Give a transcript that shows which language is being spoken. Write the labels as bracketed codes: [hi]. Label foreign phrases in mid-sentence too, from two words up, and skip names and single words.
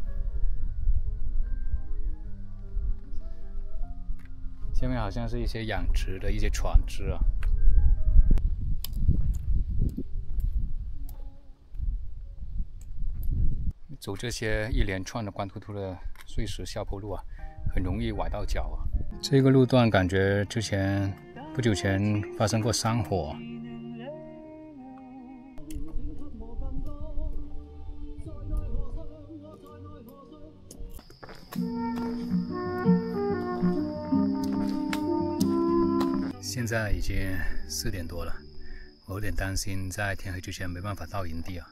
[zh] 下面好像是一些養殖的一些船只啊。走這些一連串的光禿禿的碎石下坡路啊，很容易崴到腳啊。這個路段感覺不久前發生過山火。現在已經4點多了，我有點擔心在天黑之前沒辦法到營地啊。